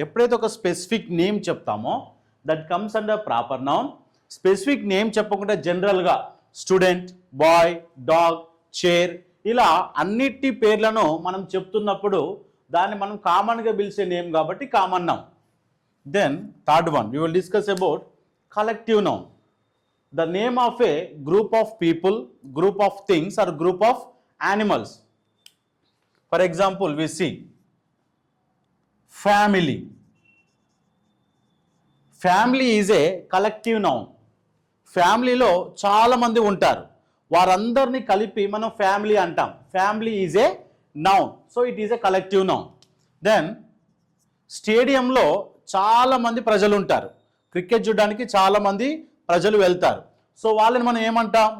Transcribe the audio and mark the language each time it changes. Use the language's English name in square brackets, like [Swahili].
[Telugu] ఎప్పుడైతే ఒక specific name చెప్తామో [English] That comes under proper noun. [Telugu] Specific name చెప్పకుండా జనరల్గా స్టూడెంట్, బాయ్, డాగ్, చైర్ ఇలా అన్నిటి పేర్లను మనం చెప్తున్నప్పుడు దాన్ని మనం కామన్గా పిలిచే నేమ్ కాబట్టి common noun. [English] Then third one, we will discuss about collective noun. The name of a group of people, group of things or group of animals. For example, we see family. Family is a collective noun. [Telugu] ఫ్యామిలీలో చాలామంది ఉంటారు, వారందరినీ కలిపి మనం family అంటాం. [English] Family is a noun, so it is a collective noun. [Telugu] Then స్టేడియంలో చాలామంది ప్రజలు ఉంటారు, క్రికెట్ చూడడానికి చాలామంది ప్రజలు వెళ్తారు, సో వాళ్ళని మనం ఏమంటాం?